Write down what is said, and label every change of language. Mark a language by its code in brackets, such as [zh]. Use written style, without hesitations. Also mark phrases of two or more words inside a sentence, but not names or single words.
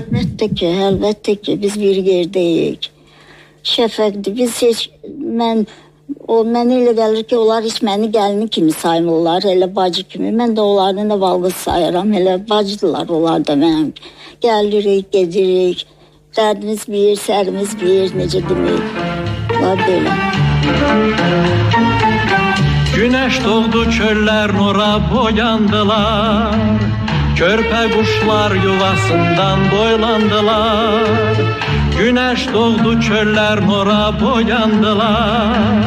[az] Əlbəttə ki, biz bir yerdəyik. Şəfəqdir, biz heç, mənə elə gəlir ki, onlar heç məni gəlini kimi saymırlar, elə bacı kimi. Mən də onlardan da valqız sayıram, elə bacıdılar onlar da mənim. Gəlirik, gedirik, dərdimiz bir, sərimiz bir, necə demək, var belə. [tr] Güneş doğdu, çöller nura boyandılar. Körpe kuşlar yuvasından boylandılar. Güneş doğdu, çöller nura boyandılar.